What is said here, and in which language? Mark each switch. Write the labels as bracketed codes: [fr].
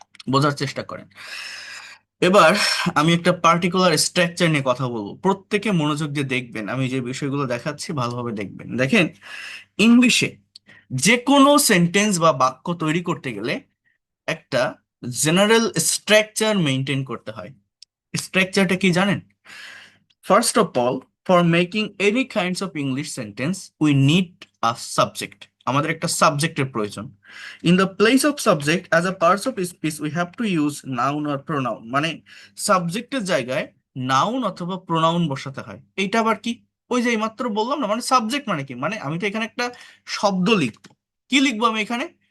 [bn] বোঝার চেষ্টা করেন। এবার আমি একটা পার্টিকুলার স্ট্রাকচার নিয়ে কথা বলবো, প্রত্যেকে মনোযোগ দিয়ে দেখবেন, আমি যে বিষয়গুলো দেখাচ্ছি ভালোভাবে দেখবেন। দেখেন, ইংলিশে যে কোনো সেন্টেন্স বা বাক্য তৈরি করতে গেলে একটা জেনারেল স্ট্রাকচার মেনটেন করতে হয়। স্ট্রাকচারটা কি জানেন? [en] First of all, for making any kinds of English sentence, we need a subject. [bn] আমাদের একটা সাবজেক্টের প্রয়োজন। [en] In the place of subject as a parts of speech we have to use noun or pronoun. [bn] মানে সাবজেক্টের জায়গায় noun অথবা pronoun বসাতে হয়। এইটা আবার কি? ওই যে এইমাত্র বললাম না, মানে সাবজেক্ট মানে কি, মানে আমি তো এখানে একটা শব্দ লিখবো। কি লিখবো আমি এখানে?